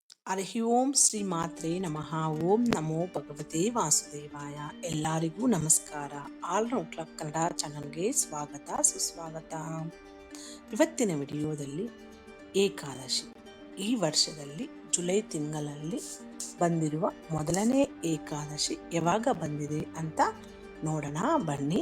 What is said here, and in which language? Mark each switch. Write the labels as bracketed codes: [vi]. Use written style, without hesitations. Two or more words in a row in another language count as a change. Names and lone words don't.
[sa] ಹರಿ ಓಂ ಶ್ರೀ ಮಾತ್ರೇ ನಮಃ. ಓಂ ನಮೋ ಭಗವತೆ ವಾಸುದೇವಾಯ. [kn] ಎಲ್ಲರಿಗೂ ನಮಸ್ಕಾರ. ಆಲ್ರೌಂಡ್ ಕ್ಲಬ್ ಕನ್ನಡ ಚಾನಲ್ಗೆ ಸ್ವಾಗತ ಸುಸ್ವಾಗತ. ಇವತ್ತಿನ ವಿಡಿಯೋದಲ್ಲಿ ಏಕಾದಶಿ, ಈ ವರ್ಷದಲ್ಲಿ ಜುಲೈ ತಿಂಗಳಲ್ಲಿ ಬಂದಿರುವ ಮೊದಲನೇ ಏಕಾದಶಿ ಯಾವಾಗ ಬಂದಿದೆ ಅಂತ ನೋಡೋಣ ಬನ್ನಿ.